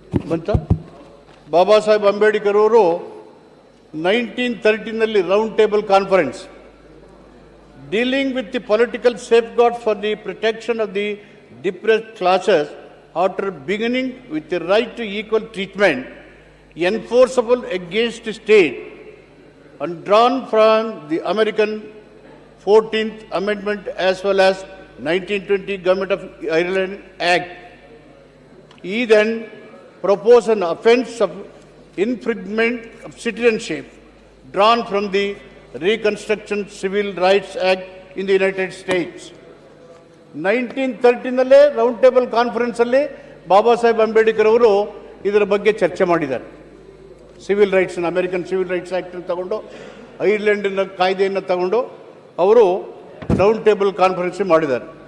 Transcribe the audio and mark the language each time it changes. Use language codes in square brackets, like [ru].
[en] ಬಂತ ಬಾಬಾ ಸಾಹೇಬ್ ಅಂಬೇಡ್ಕರ್ ಅವರು 1913ನಲ್ಲಿ round table conference dealing with the political safeguard for the protection of the depressed classes after beginning with the right to equal treatment enforceable against the state and drawn from the American 14th Amendment as well as 1920 Government of Ireland Act. He then proposed an offence of infringement of citizenship drawn from the Reconstruction Civil Rights Act in the United States. [kn] 1913ನಲ್ಲೇ round table ಕಾನ್ಫರೆನ್ಸಲ್ಲಿ Baba Saheb Ambedkar ಅವರು ಇದರ ಬಗ್ಗೆ ಚರ್ಚೆ ಮಾಡಿದ್ದಾರೆ. Civil ರೈಟ್ಸ್ನ American civil rights ಆ್ಯಕ್ಟನ್ನು ತಗೊಂಡು, ಐರ್ಲೆಂಡಿನ ಕಾಯ್ದೆಯನ್ನು ತಗೊಂಡು ಅವರು round table conference ಮಾಡಿದ್ದಾರೆ.